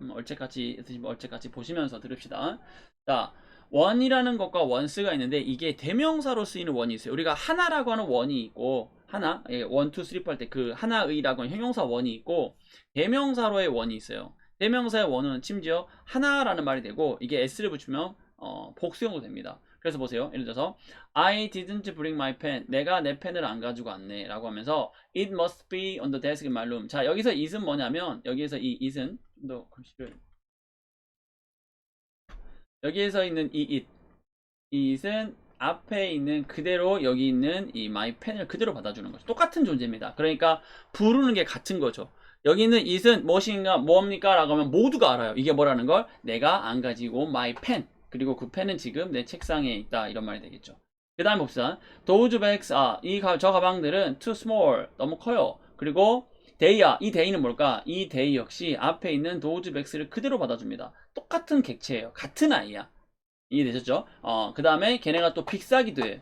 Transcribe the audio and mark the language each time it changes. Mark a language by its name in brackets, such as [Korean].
[Korean] 얼체같이 얼체같이 보시면서 들읍시다. 자, 원이라는 것과 원스가 있는데 이게 대명사로 쓰이는 원이 있어요. 우리가 하나라고 하는 원이 있고 하나, 원, 투, 쓰리 할 때 그 하나의라고 하는 형용사 원이 있고 대명사로의 원이 있어요. 대명사의 원은 심지어 하나라는 말이 되고 이게 s를 붙이면 복수형도 됩니다. 그래서 보세요. [English] 예를 들어서 I didn't bring my pen. [Korean] 내가 내 펜을 안 가지고 왔네 라고 하면서 [English] It must be on the desk in my room. [Korean] 자, 여기서 it은 뭐냐면 여기에서 이 it은 좀 더 글씨를 여기에서 있는 이 it은 앞에 있는 그대로 여기 있는 이 [English] my pen [Korean] 을 그대로 받아주는 거죠. 똑같은 존재입니다. 그러니까 부르는 게 같은 거죠. 여기 있는 it은 무엇인가 뭡니까 라고 하면 모두가 알아요. 이게 뭐라는 걸 내가 안 가지고 온 [English] my pen [Korean] 그리고 그 펜은 지금 내 책상에 있다 이런 말이 되겠죠. 그 다음에 봅시다. [English] Those bags are [Korean] 저 가방들은 [English] too small [Korean] 너무 커요. 그리고 they야 이 they는 뭘까? 이 they 역시 앞에 있는 [English] those bags [Korean] 를 그대로 받아줍니다. 똑같은 객체예요. 같은 아이야. 이해되셨죠? 그 다음에 걔네가 또 빅사기도 해.